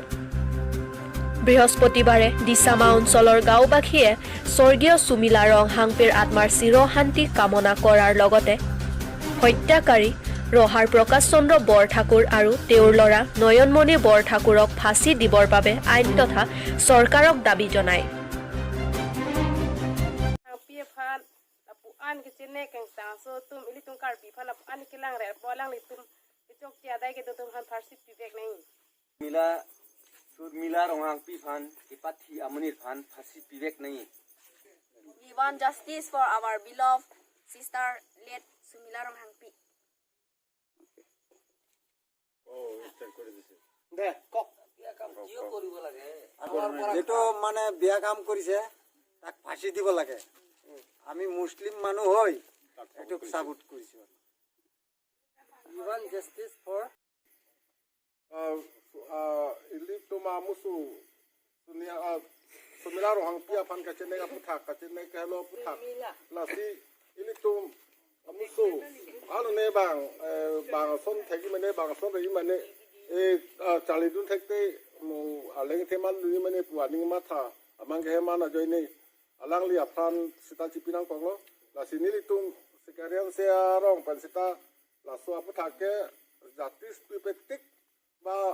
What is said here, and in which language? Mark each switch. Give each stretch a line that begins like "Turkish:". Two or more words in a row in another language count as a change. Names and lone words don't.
Assamese: বৃহস্পতিবাৰে দিছামা অঞ্চলৰ গাঁওবাসীয়ে স্বৰ্গীয় সুমিলা ৰংহাংপেৰ আত্মাৰ চিৰশান্তি কামনা কৰাৰ লগতে হত্যাকাৰী ৰহাৰ প্ৰকাশ চন্দ্ৰ বৰঠাকুৰ আৰু তেওঁৰ ল'ৰা নয়নমণি বৰঠাকুৰক ফাঁচি দিবৰ বাবে আইন তথা চৰকাৰক দাবী জনায়।
Karbi: an ke chene keng sang so tum ili tum Karbi phala an ke lang re bolang li tum chok tia dai ke tum han farship pi bek nei mila ronghang pi phan ke pathi amunir phan farship pi bek nei.
English: We want justice for our beloved sister late Sumila Ronghangpi.
Assamese: Oh, start কৰি দিছে দে কোক বিয়া কাম কিয় কৰিব লাগে যেটো মানে বিয়া কাম কৰিছে তাক ফাঁসি দিব লাগে। আমি মুসলিম মানুহ হই একটু সাপোর্ট করিছি।
English: You want justice for
Karbi: ili tuma musu Sumila Rohangpi aphan ka chene ka puthak ka chene ka lo puthak la si ili tum musu anu ne bang son thegi mane bang son ri mane e chali dun thekte aleng themal lu mane puaning ma tha amang ke ma na joine alang li aphan sita chipinang konglo la sinili tum sekarian se arong pan sita la so apu thake jatis pipektik ba